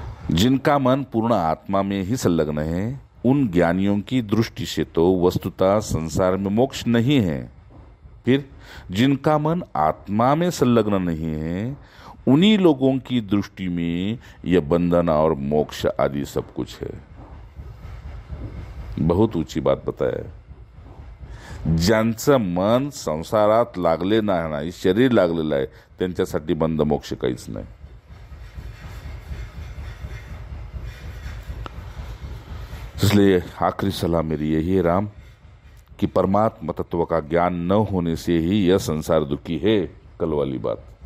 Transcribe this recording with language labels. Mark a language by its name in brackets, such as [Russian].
[Hindi] जिनका मन पूर्ण आत्मा में ही संलग्न है, उन ज्ञानियों की दृष्टि से तो वस्तुतः संसार में मोक्ष नहीं है। फिर जिनका मन आत्मा में संलग्न नहीं है, उन्हीं लोगों की दृष्टि में यह बंधन और मोक्ष आदि सब कुछ है। बहुत ऊंची बात बताया। [Marathi] ज्यांचं मन संसारात लागले नाही, शरीर लागलेलं आहे, त्यांच्यासाठी बंध मोक्ष काहीच नाही। [Hindi] इसलिए आखिरी सलाह मेरी यही है राम, कि परमात्मा तत्व का ज्ञान न होने से ही यह संसार दुखी है। कल वाली बात।